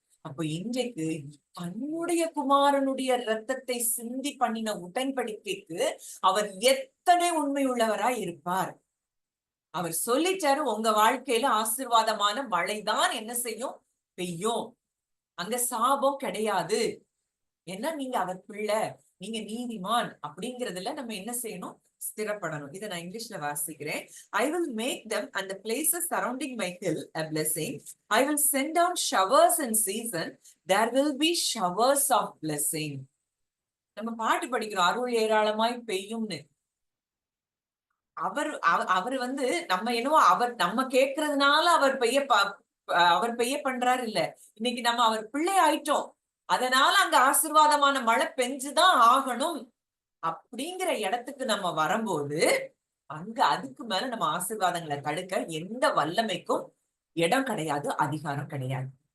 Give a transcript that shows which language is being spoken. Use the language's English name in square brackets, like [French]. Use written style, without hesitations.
[Tamil] அப்போ இன்றைக்கு தன்னுடைய குமாரனுடைய ரத்தத்தை சிந்தி பண்ணின உடன்படிக்கைக்கு அவர் எத்தனை உண்மை உள்ளவரா இருப்பார்? அவர் சொல்லிட்டாரு, உங்க வாழ்க்கையில ஆசீர்வாதமான மழைதான் என்ன செய்யும்? பெய்யும். அங்க சாபம் கிடையாது. ஏன்னா நீங்க அவர் பிள்ளை, நீங்க நீதிமான் அப்படிங்கறதுல நம்ம என்ன செய்யணும்? ஸ்திரப்படணும். இதை நான் இங்கிலீஷ்ல வாசிக்கிறேன். [English] I will make them and the places surrounding my hill a blessing. I will send down showers in season. There will be showers of blessing. [Tamil] நம்ம பாட்டு படிக்கிறோம், அருள் ஏராளமாய் பெய்யும்னு. அவர் வந்து நம்ம என்னவோ அவர் நம்ம கேட்கறதுனால அவர் பெய்ய பண்றாரு இல்ல. இன்னைக்கு நம்ம அவர் பிள்ளை ஆயிட்டோம், அதனால அங்க ஆசீர்வாதமான மழை பெஞ்சுதான் ஆகணும் அப்படிங்கிற இடத்துக்கு நம்ம வரும்போது அங்க அதுக்கு மேல நம்ம ஆசீர்வாதங்களை தடுக்க எந்த வல்லமைக்கும் இடம் கிடையாது, அதிகாரம் கிடையாது.